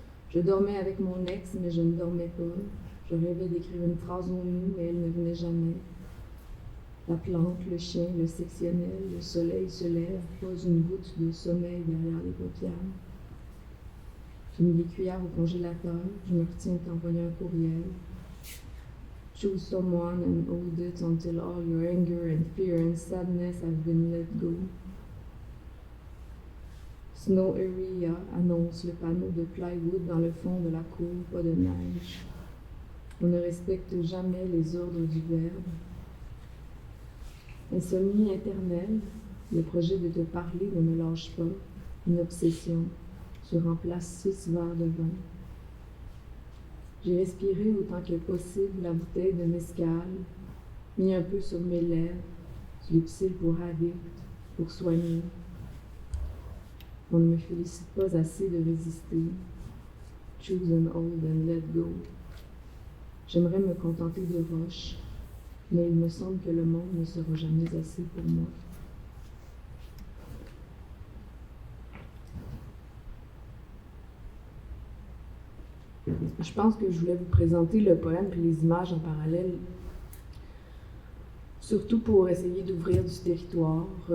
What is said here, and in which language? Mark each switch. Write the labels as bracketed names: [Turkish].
[French] Je dormais avec mon ex, mais je ne dormais pas. Je rêvais d'écrire une phrase au nu, mais elle ne venait jamais. La plante, le chien, le sectionnel, le soleil se lève, pas une goutte de sommeil derrière les paupières. J'ai mis les cuillères au congélateur, je me retiens d'envoyer un courriel. [English] Choose someone and hold it until all your anger and fear and sadness have been let go. [French] Snow Area annonce le panneau de plywood dans le fond de la cour, pas de neige. On ne respecte jamais les ordres du verbe. Insomnie éternelle, le projet de te parler ne me lâche pas, une obsession, je remplace 6 verres de vin. J'ai respiré autant que possible la bouteille de mescal, mis un peu sur mes lèvres, du Lipsil pour addict, pour soigner. On ne me félicite pas assez de résister. [English] Choose and hold and let go. [French] J'aimerais me contenter de roches, mais il me semble que le monde ne sera jamais assez pour moi. Je pense que je voulais vous présenter le poème et les images en parallèle, surtout pour essayer d'ouvrir du territoire.